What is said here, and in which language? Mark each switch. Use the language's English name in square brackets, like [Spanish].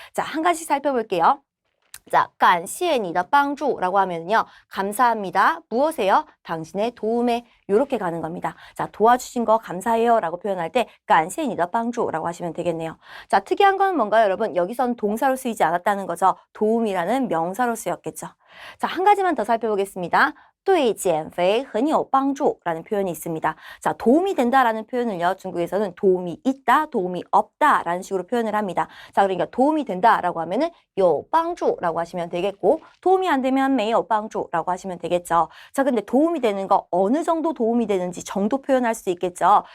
[Korean] 자, 한 가지 살펴볼게요. 자, [Chinese] 感谢你的帮助 [Korean] 라고 하면요. 감사합니다. 무엇에요? 당신의 도움에 이렇게 가는 겁니다. 자, 도와주신 거 감사해요 라고 표현할 때 [Chinese] 感谢你的帮助 [Korean] 라고 하시면 되겠네요. 자, 특이한 건 뭔가요, 여러분? 여기선 동사로 쓰이지 않았다는 거죠. 도움이라는 명사로 쓰였겠죠. 자, 한 가지만 더 살펴보겠습니다. [Chinese] 对减肥很有帮助라는 [Korean] 표현이 있습니다. 자, 도움이 된다라는 표현을요, 중국에서는 도움이 있다, 도움이 없다 라는 식으로 표현을 합니다. 자, 그러니까 도움이 된다라고 하면은 有帮助라고 하시면 되겠고, 도움이 안 되면 没有帮助라고 하시면 되겠죠. 자, 근데 도움이 되는 거 어느 정도 도움이 되는지 정도 표현할 수 있겠죠.